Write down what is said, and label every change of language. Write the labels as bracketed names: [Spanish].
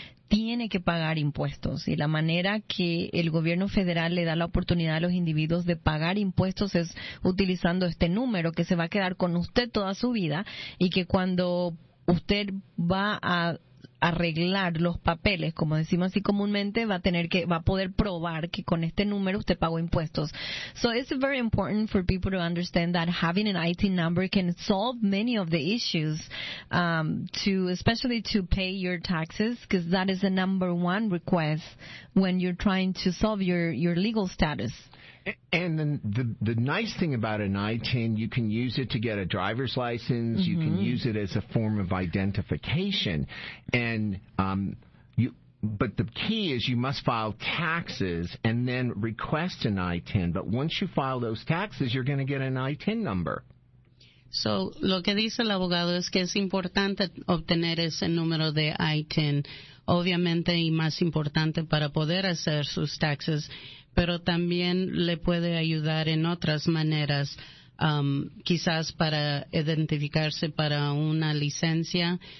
[Spanish] Tiene que pagar impuestos, y la manera que el gobierno federal le da la oportunidad a los individuos de pagar impuestos es utilizando este número que se va a quedar con usted toda su vida, y que cuando usted va a arreglar los papeles, como decimos así comúnmente, va a poder probar que con este número usted pagó impuestos. [English] So it's very important for people to understand that having an IT number can solve many of the issues, especially to pay your taxes, because that is the number one request when you're trying to solve your legal status. And then the nice thing about an I-10, you can use it to get a driver's license. You can use it as a form of identification. And but the key is you must file taxes and then request an I-10. But once you file those taxes, you're going to get an I-10 number. [Spanish] So, lo que dice el abogado es que es importante obtener ese número de I-10, obviamente, y más importante para poder hacer sus taxes, pero también le puede ayudar en otras maneras, quizás para identificarse para una licencia.